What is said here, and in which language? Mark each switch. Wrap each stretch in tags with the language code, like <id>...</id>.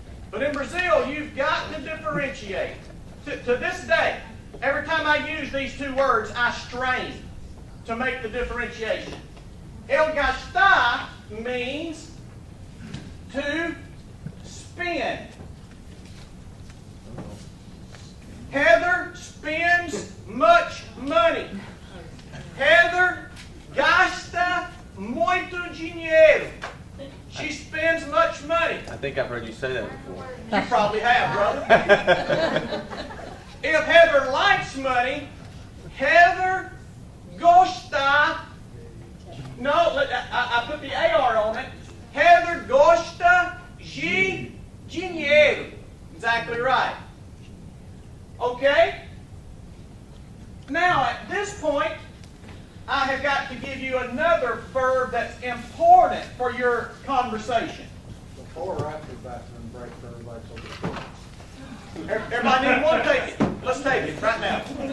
<en>But in Brazil, you've got to differentiate. To this day, every time I use these two words, I strain to make the differentiation. El gastar means to spend. Heather spends much money.</en> <pt>Heather gasta muito dinheiro.</pt> <en>She spends much money. I think I've heard you say that before. You probably have, brother. If Heather likes money, Heather gosta. No, I put the AR on it.</en> <pt>Heather gosta de dinheiro.</pt> <en>Exactly right. Okay? Now, at this point, I have got to give you another verb that's important for your conversation. Before or after bathroom break for everybody's over. Everybody need one? Take it. Let's take it right now.</en>